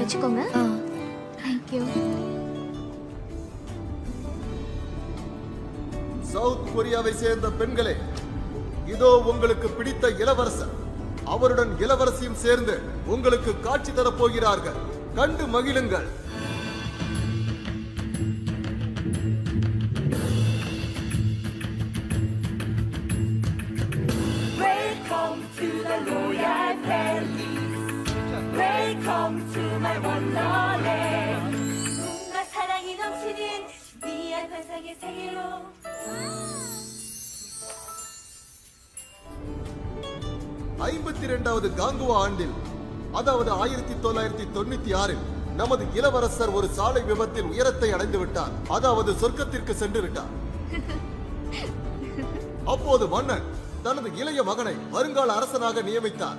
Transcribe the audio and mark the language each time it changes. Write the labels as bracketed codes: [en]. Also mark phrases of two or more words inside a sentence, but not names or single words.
[en] வச்சுக்கோங்க. thank you. [ta] சவுத் கொரியாவை சேர்ந்த பெண்களே, இதோ உங்களுக்கு பிடித்த இளவரசர், அவருடன் இளவரசியும் சேர்ந்து உங்களுக்கு காட்சி தரப் போகிறார்கள். கண்டு மகிழுங்கள். [en] Welcome to the Royal Palace. Welcome to my wonderland. [ko] 뭔가 사랑이 넘치는 미안 환상의 세계로. [ta] 52வது காங்குவா ஆண்டில், அதாவது 1996 நமது இளவரசர் ஒரு சாலை விபத்தில் உயரத்தை அடைந்து விட்டார். அதாவது சொர்க்கத்திற்கு சென்று விட்டார். அப்போது மன்னன் தனது இளைய மகனை வருங்கால அரசனாக நியமித்தார்.